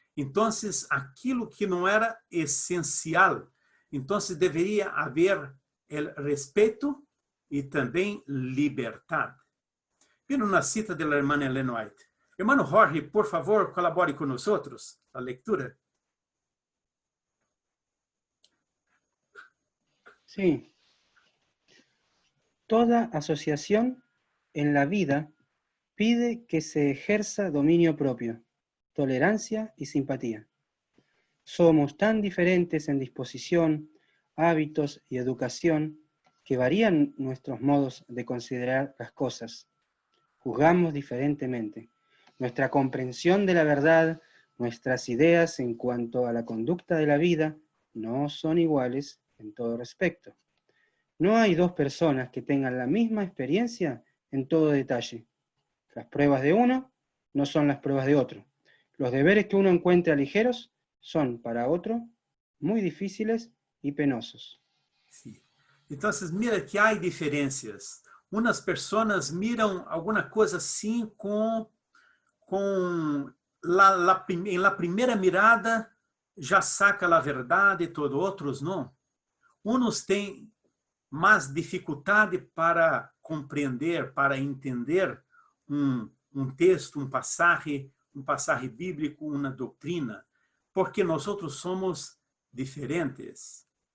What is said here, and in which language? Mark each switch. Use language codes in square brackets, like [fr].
[pt] Então, aquilo que não era essencial. Então, deveria haver respeito e também liberdade. Vendo uma cita da irmã Ellen White. Irmão Jorge, por favor, colabore com nós, a leitura. [es] Sí, toda asociación en la vida pide que se ejerza dominio propio, tolerancia y simpatía. Somos tan diferentes en disposición, hábitos y educación que varían nuestros modos de considerar las cosas. Juzgamos diferentemente. Nuestra comprensión de la verdad, nuestras ideas en cuanto a la conducta de la vida, no son iguales en todo respecto. No hay dos personas que tengan la misma experiencia en todo detalle. Las pruebas de uno no son las pruebas de otro. Los deberes que uno encuentra ligeros son para otro muy difíciles y penosos. Sí. [pt] Então, [es] mira [pt] que há diferenças. Umas pessoas miram alguma coisa assim com em [es] la primeira mirada já saca [pt] a verdade, todos outros não. Uns têm mais dificuldade para compreender, para entender um texto, um passagem bíblico, uma doutrina, porque nós outros somos diferentes.